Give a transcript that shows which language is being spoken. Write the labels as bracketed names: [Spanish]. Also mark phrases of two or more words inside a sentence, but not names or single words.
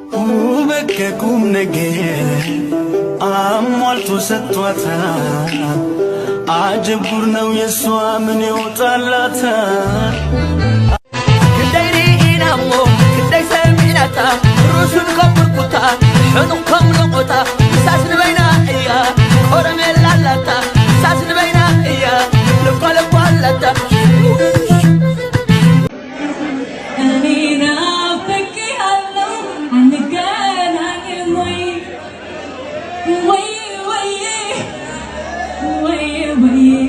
[Amharic] ውበት ከቁም ነገር አሟልቶ ሰጥቷታል። አጀብ ጉር ነው የሷ ምን ይወጣላታል? [Tigrinya] ክንደይ ርኢናሞ፣ ክንደይ ሰሚዕናታ፣ ርእሱን ከም ብርኩታ፣ ሕጡቕ ከም ልቆታ፣ ሳስ ንበይና እያ፣ ኮረሜላ ኣላታ፣ ሳስ ንበይና እያ፣ ልኳ ልኳ ኣላታ። [Amharic] እኔ ናፍቄሃለሁ፣ አንገናኝም ወይ? ወይ፣ ወይ፣ ወይ፣ ወይ።